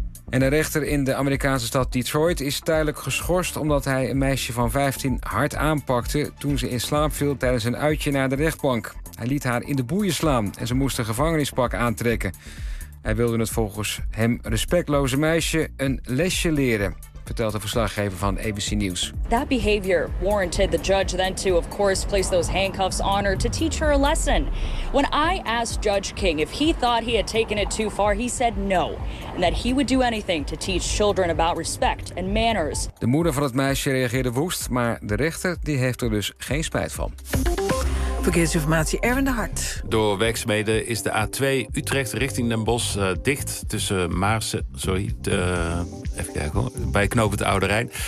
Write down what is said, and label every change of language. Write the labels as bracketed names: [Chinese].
[Dutch] En een rechter in de Amerikaanse stad Detroit is tijdelijk geschorst omdat hij een meisje van 15 hard aanpakte toen ze in slaap viel tijdens een uitje naar de rechtbank. Hij liet haar in de boeien slaan en ze moest een gevangenispak aantrekken. Hij wilde het volgens hem respectloze meisje een lesje leren, vertelt de verslaggever van ABC News. [English] That behavior warranted the judge then to, of course, place those handcuffs on her to teach her a lesson. When I asked Judge King if he thought he had taken it too far, he said no, and that he would do anything to teach children about respect and manners. [Dutch] De moeder van het meisje reageerde woest, maar de rechter die heeft er dus geen spijt van. Verkeersinformatie, Erwin de Hart. Door werkzaamheden is de A2 Utrecht richting Den Bosch dicht tussen Maarsen, bij knooppunt Oude Rijn.